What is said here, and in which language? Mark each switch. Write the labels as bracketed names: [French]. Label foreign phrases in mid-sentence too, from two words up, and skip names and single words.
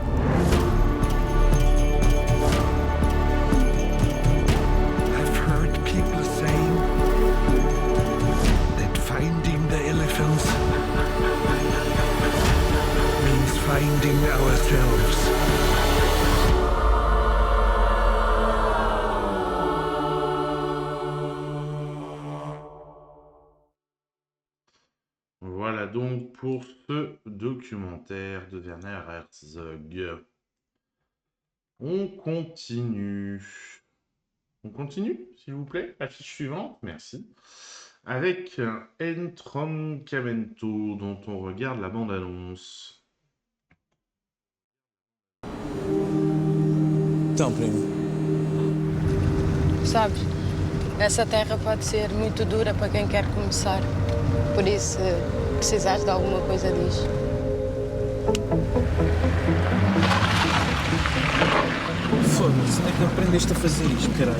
[English] I've heard people saying that finding the elephants means finding ourselves. [French] Voilà donc pour ce documentaire de Werner Herzog. On continue. On continue, s'il vous plaît. Affiche suivante, merci. Avec Entroncamento, dont on regarde la bande-annonce. [Portuguese] Então, primo. Sabes, essa terra pode ser muito dura para quem quer começar. Por isso, se precisares de alguma coisa, diz. Foda-se, onde é que aprendeste a fazer isto, caralho?